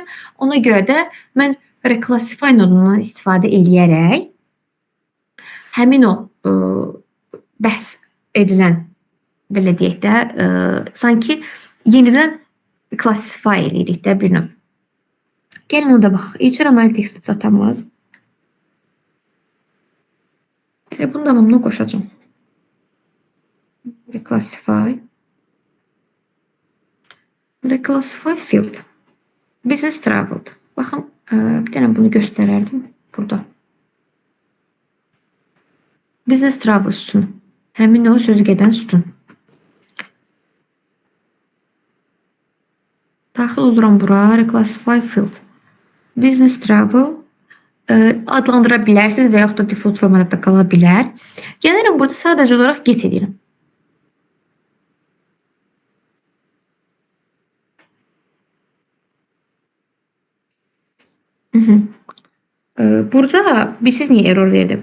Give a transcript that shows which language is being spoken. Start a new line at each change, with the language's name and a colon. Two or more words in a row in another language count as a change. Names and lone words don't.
Azerbaijani: Ona görə də mən reclassify nodundan istifadə eləyərək həmin o bəhs edilən, belə deyək də, sanki yenidən klassify eləyirik də bir növ. Gəlin o da baxaq.
English: HR Analytics
Azerbaijani: datamız. Bunun davamını qoşacağım.
English: Reclassify field. Business traveled.
Azerbaijani: Baxın, Bir dənə bunu göstərərdim burada.
English: Business travel
Azerbaijani: sütunu. Həmin o sözü gedən sütun. Daxil oluram bura.
English: Reclassify field. Business travel
Azerbaijani: adlandıra bilərsiniz və yaxud da default formatda qala bilər. Gəlirəm burada sadəcə olaraq get edirəm. Burada bilsiz niyə error verdi?